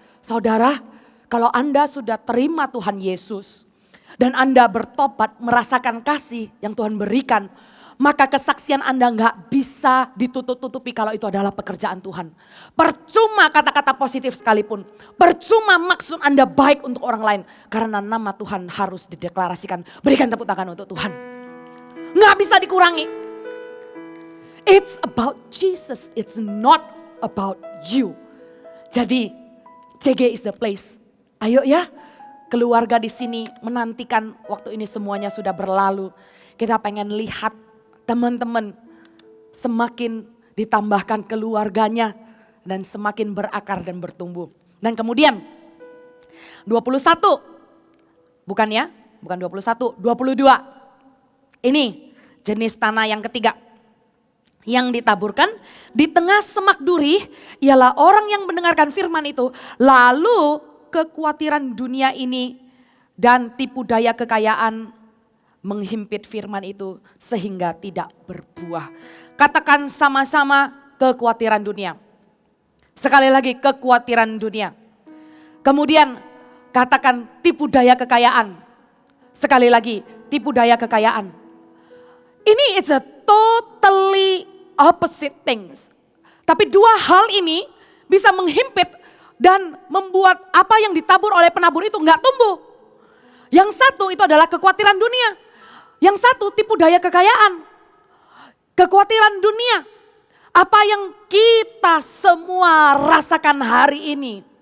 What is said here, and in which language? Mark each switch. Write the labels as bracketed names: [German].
[Indonesian] Saudara, kalau Anda sudah terima Tuhan Yesus dan Anda bertobat merasakan kasih yang Tuhan berikan, maka kesaksian Anda gak bisa ditutup-tutupi kalau itu adalah pekerjaan Tuhan. Percuma kata-kata positif sekalipun, percuma maksud Anda baik untuk orang lain, karena nama Tuhan harus dideklarasikan. Berikan tepuk tangan untuk Tuhan. Gak bisa dikurangi. [English] It's about Jesus, it's not about you. [Indonesian] Jadi [English] CG is the place. [Indonesian] Ayo ya, keluarga di sini menantikan waktu ini semuanya sudah berlalu. Kita pengen lihat teman-teman semakin ditambahkan keluarganya dan semakin berakar dan bertumbuh. Dan kemudian 21, bukan 21, 22. Ini jenis tanah yang ketiga. Yang ditaburkan di tengah semak duri ialah orang yang mendengarkan firman itu. Lalu kekhawatiran dunia ini dan tipu daya kekayaan menghimpit firman itu sehingga tidak berbuah. Katakan sama-sama kekhawatiran dunia. Sekali lagi kekhawatiran dunia. Kemudian katakan tipu daya kekayaan. Sekali lagi tipu daya kekayaan. Ini [English] it's a totally opposite things. [Indonesian] Tapi dua hal ini bisa menghimpit dan membuat apa yang ditabur oleh penabur itu nggak tumbuh. Yang satu itu adalah kekhawatiran dunia. Yang satu tipu daya kekayaan. Kekhawatiran dunia. Apa yang kita semua rasakan hari ini.